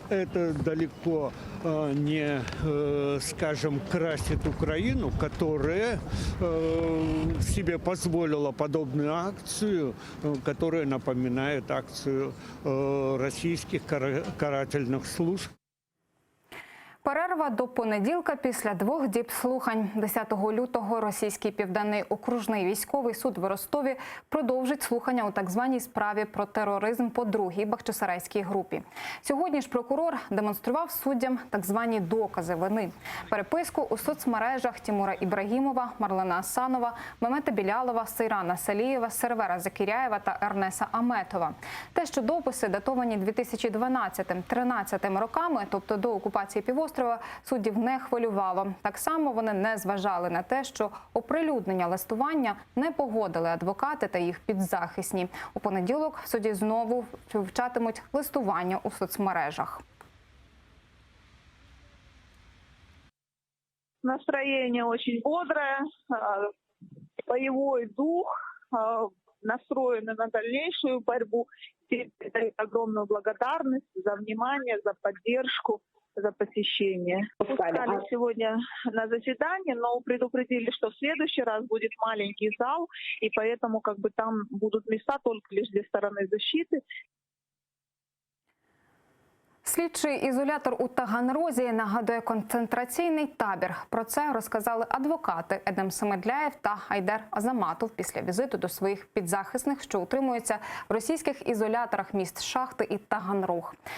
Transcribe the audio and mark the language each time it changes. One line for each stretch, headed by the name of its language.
Russian: Это далеко не, скажем, красит Украину, которая себе позволила подобную акцию, которая напоминает акцию российских карательных служб.
Ukrainian: Перерва до понеділка після 2 діб слухань. 10 лютого Російський Південний окружний військовий суд в Ростові продовжить слухання у так званій справі про тероризм по другій Бахчисарайській групі. Сьогодні ж прокурор демонстрував суддям так звані докази вини. Переписку у соцмережах Тимура Ібрагімова, Марлена Асанова, Мемета Білялова, Сейрана Салієва, Сервера Закіряєва та Ернеса Аметова. Те, що дописи датовані 2012-13 роками, тобто до окупації півострова, суддів не хвилювало. Так само вони не зважали на те, що оприлюднення листування не погодили адвокати та їх підзахисні. У понеділок в суді знову вивчатимуть листування у соцмережах.
Russian: Настроение очень бодрое, боевой дух, настроены на дальнейшую борьбу. Передаю огромную благодарность за внимание, за поддержку, за посещение. Пускали сегодня на заседание, но предупредили, что в следующий раз будет маленький зал, и поэтому там будут места только лишь для стороны защиты.
Ukrainian: Слідчий ізолятор у Таганрозі нагадує концентраційний табір. Про це розказали адвокати Едем Семедляєв та Айдер Азаматов після візиту до своїх підзахисних, що утримуються в російських ізоляторах міст Шахти і Таганрог.